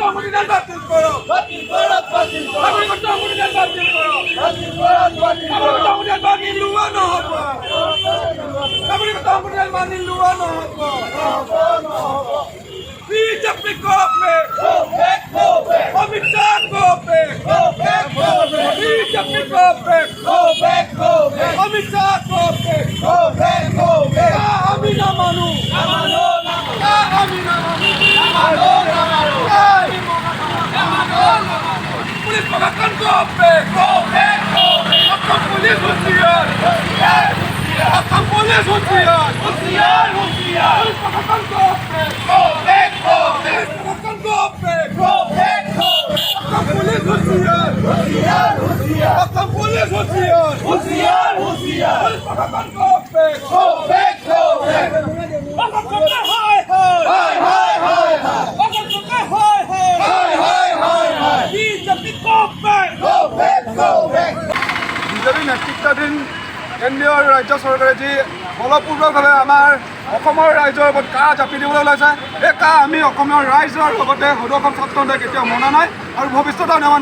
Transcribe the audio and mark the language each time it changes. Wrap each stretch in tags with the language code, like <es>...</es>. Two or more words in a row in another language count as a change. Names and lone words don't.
<as>সংবিধান বাতিল করো, নাগরিকত্ব সংবিধান বাতিল করো, নাগরিকত্ব সংবিধান মানি লোৱা নহ'ব, নাগরিকত্ব সংবিধান মানি লোৱা নহ'ব। বিজেপি গভর্নমেন্ট, অমিত শাহ গভর্নমেন্ট, বিজেপি গভর্নমেন্ট, অমিত শাহ গভর্নমেন্ট, আমি না মানু, আমি না মানু, পুলিশ প্রশাসন গভর্নমেন্ট, অসম পুলিশ হুঁশিয়ার, অসম পুলিশ হুঁশিয়ার, পুলিশ প্রশাসন গভর্নমেন্ট, প্রশাসন গভর্নমেন্ট, অসম পুলিশ হুঁশিয়ার, অসম পুলিশ হুঁশিয়ার, পুলিশ প্রশাসন বিজেপি নেতৃত্বাধীন কেন্দ্ৰীয় ৰাজ্য চৰকাৰে যি বলপূৰ্বকভাৱে আমাৰ অসমৰ ৰাইজৰ ওপৰত কাহ জাপি দিবলৈ ওলাইছে, এই কাহ আমি অসমৰ ৰাইজৰ লগতে সদৌ অসম ছাত্ৰ সন্থাই কেতিয়াও মনা নাই আৰু ভৱিষ্যতেও নামানো।</as>